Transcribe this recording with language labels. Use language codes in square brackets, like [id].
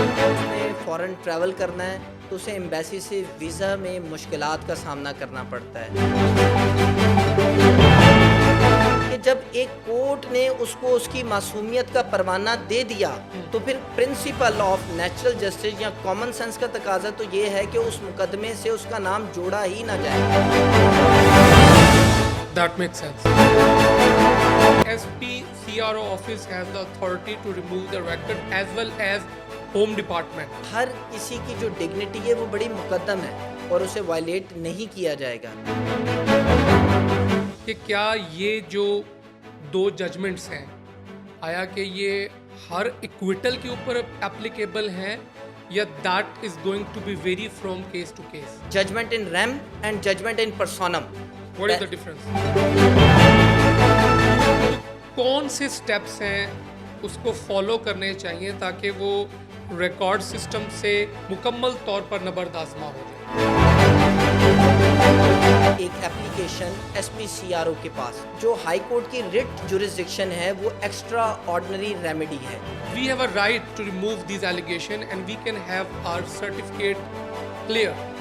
[ur] اس نے فورن ٹریول کرنا ہے تو اسے ایمبیسی سے ویزا میں مشکلات کا سامنا کرنا پڑتا ہے کہ جب ایک کورٹ نے اس کو اس کی معصومیت کا پروانہ دے دیا تو پھر پرنسپل آف نیچرل جسٹس یا کامن سینس کا تقاضا تو یہ ہے کہ اس مقدمے سے اس کا نام جوڑا ہی نہ جائے۔ [en] That makes sense. SPCRO office has the authority to remove the record as well as Home Department. [ur] ہر کسی کی جو ڈگنیٹی ہے وہ بڑی مقدم ہے اور اسے وائلیٹ نہیں کیا جائے گا۔ کہ کیا یہ جو دو ججمنٹس ہیں آیا کہ یہ ہر ایکویٹل کے اوپر اپلیکیبل ہیں یا [en] That is going to be vary from case to case? Judgment in rem and judgment in personam. What is the difference? [ur] کون سے سٹیپس ہیں اس کو فالو کرنے چاہیے تاکہ وہ ریکارڈ سسٹم سے مکمل طور پر نبردآزما ہو جائے؟ ایک application S P C R O کے پاس جو ہائی کورٹ کی ریٹ جورسڈکشن ہے وہ ایکسٹرا آرڈنری ریمیڈی ہے۔ [en] We have a right to remove these allegations and we can have our certificate clear.